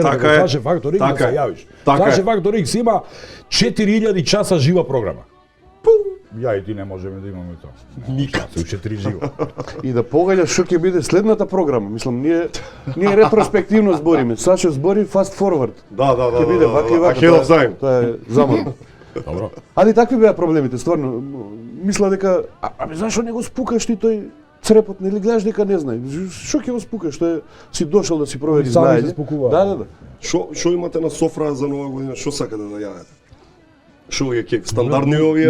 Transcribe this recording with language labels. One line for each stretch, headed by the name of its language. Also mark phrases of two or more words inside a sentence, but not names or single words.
Macedonian: Така како е. Саше Фактор Икс да Така се е. јавиш. Така Саше е. Фактор Икс има 4000 часа жива програма. Ја и ти не можеме да имаме тоа. Никад. Се уште 3 живо. И да погаѓаш што ќе биде следната програма. Мислам, ние ретроспективно збориме. Саше збори
English: fast forward.
Macedonian: Да. Ќе биде вака и вака.
English: Ahead of time.
Macedonian: Тоа е заморно. Добро. Али такви беа проблемите, стварно. Мисла дека, абе зашо не го спукаш ти тој црепот, нели гледаш дека не знае. Што ќе го спукаш, што е си дошол да си провери Они сами знаење. се спукуваат. Да. Што имате на софра за нова година? Што сакате да јадете? Што е кек? Стандардни овие